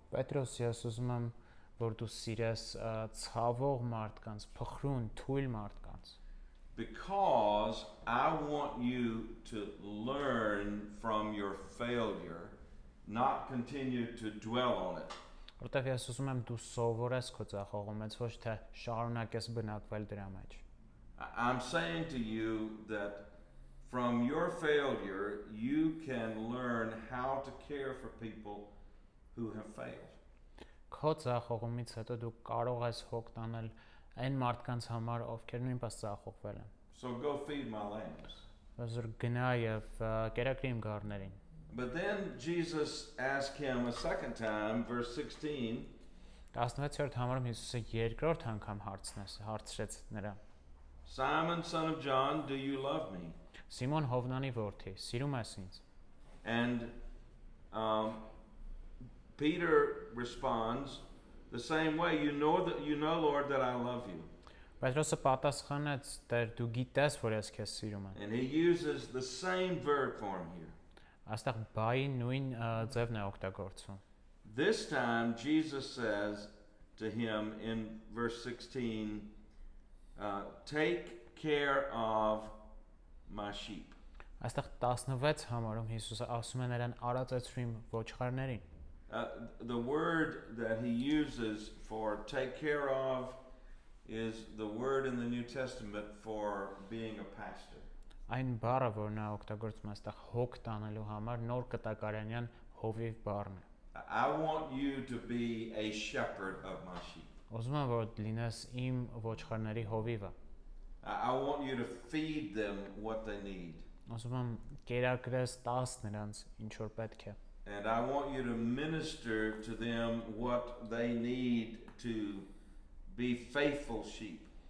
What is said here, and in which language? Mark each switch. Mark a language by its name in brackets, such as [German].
[Armenian] Պետրոս, ես ուզում եմ, որ դու սիրես ցավող մարդկանց, փխրուն, թույլ մարդկանց։ [English] Because I want you to learn from your failure, not continue to dwell on it. [Armenian] Որտեվ ես ուզում եմ դու սովորես քո ցախողումից, ոչ թե շարունակես բնակվել դրա մեջ։ [English] I'm saying to you that from your failure, you can learn how to care for people who have failed. [Armenian] Քո ցախողումից հետո դու կարող ես հոգ տանել այն մարդկանց համար, ովքեր նույնպես ցախողվել են։ [English] So go feed my lambs. [Armenian] Որ գնա եւ կերակրի իմ գառներին։ [English] But then Jesus asked him a second time, verse 16. [Armenian] 16-րդ համարում Հիսուսը երկրորդ անգամ հարցրեց նրան. [English] Simon, son of John, do you love me? [Armenian] Սիմոն Հովնանի որդի, սիրում ես ինձ։ [English] And Peter responds the same way. You know, Lord, that I love you. [Armenian] Պետրոսը պատասխանեց. Տեր, դու գիտես, որ ես քեզ սիրում եմ։ [English] And he uses the same verb form here. [Armenian] Այստեղ բայի նույն ձևն է օգտագործվում։ [English] This time Jesus says to him in verse 16, take care of my sheep. [Armenian] Այստեղ 16 համարում Հիսուսը ասում է նրան արածեցրու իմ ոչխարներին։ [English] The word that he uses for take care of is the word in the New Testament for being a pastor. [Armenian] Այն բառը, որ նա օգտագործում է այստեղ հոգ տանելու համար, նոր կտակարանյան հովիվ բառն է։ [English] I want you to be a shepherd of my sheep. [Armenian] Ուզում եմ, որ լինես իմ ոչխարների հովիվը։ [English] I want you to feed them what they need. [Armenian] Ուզում եմ կերակրես տաս նրանց ինչ որ պետք է։ [English] And I want you to minister to them what they need to be faithful sheep.